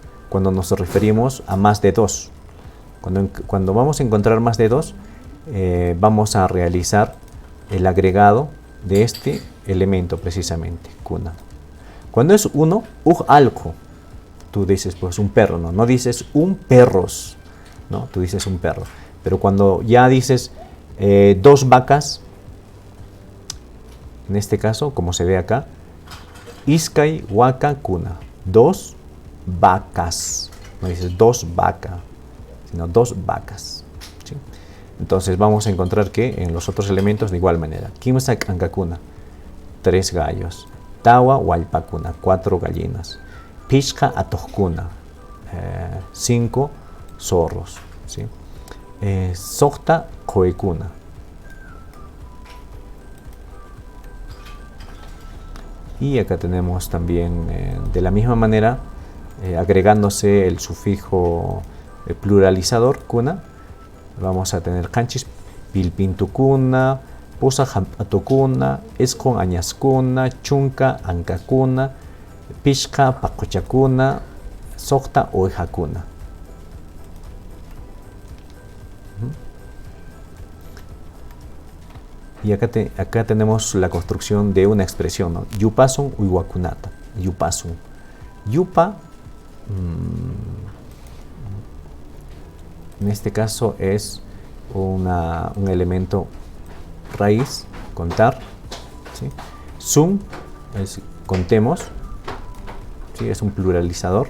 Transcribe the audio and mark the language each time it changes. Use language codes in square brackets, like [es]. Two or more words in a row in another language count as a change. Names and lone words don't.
[es] Cuando nos referimos a más de dos, cuando vamos a encontrar más de dos, vamos a realizar el agregado de este elemento precisamente, kuna. Cuando es uno, alco, tú dices pues un perro, ¿no? No dices un perros, ¿no? Tú dices un perro. Pero cuando ya dices dos vacas, en este caso, como se ve acá, [qu] iskay, waka, kuna, [es] dos vacas. No dices dos vacas, sino dos vacas, ¿sí? Entonces vamos a encontrar que en los otros elementos de igual manera. [qu] Kimsak, ankakuna, [es] tres gallos. [qu] Tawa, walpakuna, [es] cuatro gallinas. [qu] Pishka, atojkuna, [es] cinco zorros, ¿sí? [qu] Sokta, koekuna. [es] Y acá tenemos también, de la misma manera, agregándose el sufijo pluralizador, kuna, vamos a tener [qu] canchis, pilpintukuna, pusa, jampatokuna, eskon, añaskuna, chunka, ankakuna, pishka, pacochakuna, sokta, oejakuna. [es] Y acá tenemos la construcción de una expresión, ¿no? [qu] Yupasun uiwakunata. Yupasun. Yupa, [es] en este caso es un elemento raíz, contar, ¿sí? Sun es contemos, ¿sí? Es un pluralizador.